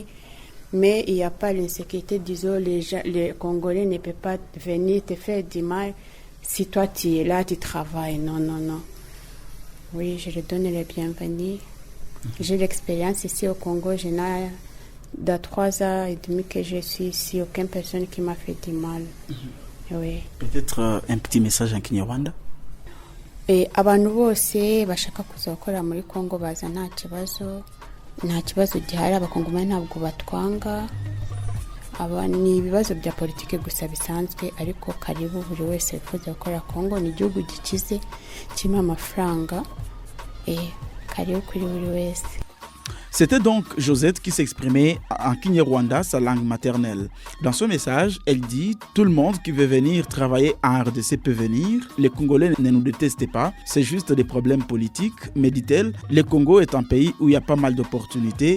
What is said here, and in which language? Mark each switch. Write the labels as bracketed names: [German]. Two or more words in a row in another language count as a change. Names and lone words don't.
[French] Mais il n'y a pas l'insécurité, disons, les Congolais ne peuvent pas venir te faire du mal si toi tu es là, tu travailles. Non. Oui, je leur donne le bienvenu. J'ai l'expérience ici au Congo, dans 3 ans et demi que je suis ici, aucune personne qui m'a fait du mal. Oui. Peut-être un petit message en Kinyarwanda. [Kinyarwanda] Abantu bose bashaka kuza gukora muri Congo baza nta kibazo gihari. Abakongomani ntabwo batwanga. Ni ibibazo bya politike gusa bisanzwe, ariko karibu buri wese wifuza gukora Congo. Ni igihugu gikize kirimo amafaranga. Karibu kuri buri wese. [French] C'était donc Josette qui s'exprimait en Kinyarwanda, sa langue maternelle. Dans son message, elle dit « Tout le monde qui veut venir travailler en RDC peut venir. Les Congolais ne nous détestent pas. C'est juste des problèmes politiques. » Mais dit-elle, le Congo est un pays où il y a pas mal d'opportunités.